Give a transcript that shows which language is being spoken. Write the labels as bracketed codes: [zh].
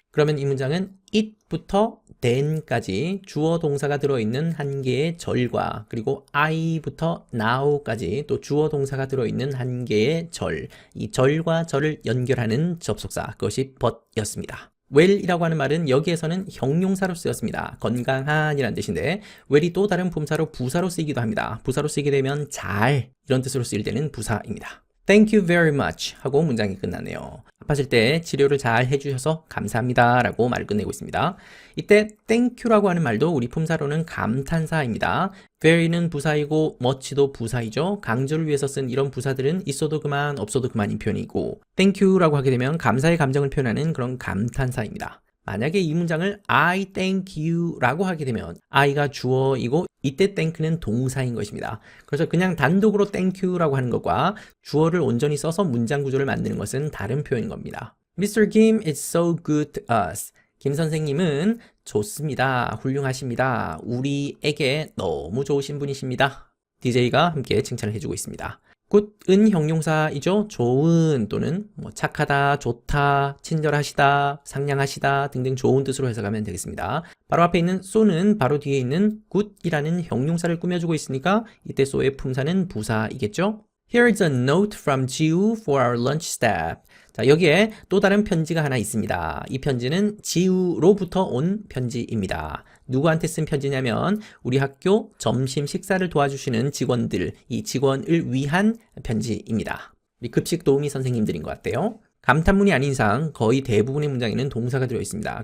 [ko] 그러면 이 문장은 it부터 then까지 주어 동사가 들어있는 한 개의 절과 그리고 I부터 now까지 또 주어 동사가 들어있는 한 개의 절, 이 절과 절을 연결하는 접속사, 그것이 but였습니다. well이라고 하는 말은 여기에서는 형용사로 쓰였습니다. 건강한 이란 뜻인데 well이 또 다른 품사로 부사로 쓰이기도 합니다. 부사로 쓰이게 되면 잘 이런 뜻으로 쓰일 때는 부사입니다. [en] Thank you very much [ko] 하고 문장이 끝나네요. 아팠을 때 치료를 잘 해주셔서 감사합니다 라고 말을 끝내고 있습니다. 이때 [en] thank you [ko] 라고 하는 말도 우리 품사로는 감탄사입니다. very는 부사이고 much도 부사이죠. 강조를 위해서 쓴 이런 부사들은 있어도 그만 없어도 그만인 표현이고 thank you라고 하게 되면 감사의 감정을 표현하는 그런 감탄사입니다. 만약에 이 문장을 [en] I thank you [ko] 라고 하게 되면 I가 주어이고 이때 thank는 동사인 것입니다. 그래서 그냥 단독으로 [en] thank you [ko] 라고 하는 것과 주어를 온전히 써서 문장 구조를 만드는 것은 다른 표현인 겁니다. [en] Mr. Kim is so good to us. [ko] 김 선생님은 좋습니다. 훌륭하십니다. 우리에게 너무 좋으신 분이십니다. DJ가 함께 칭찬을 해주고 있습니다. good은 형용사이죠. 좋은 또는 착하다, 좋다, 친절하시다, 상냥하시다 등등 좋은 뜻으로 해석하면 되겠습니다. 바로 앞에 있는 so는 바로 뒤에 있는 good이라는 형용사를 꾸며주고 있으니까 이때 so의 품사는 부사이겠죠. [en] Here is a note from Jiu for our lunch staff. [ko] 자, 여기에 또 다른 편지가 하나 있습니다. 이 편지는 지우로부터 온 편지입니다. 누구한테 쓴 편지냐면 우리 학교 점심 식사를 도와주시는 직원들, 이 직원을 위한 편지입니다. 우리 급식 도우미 선생님들인 것 같아요. 감탄문이 아닌 이상 거의 대부분의 문장에는 동사가 들어있습니다.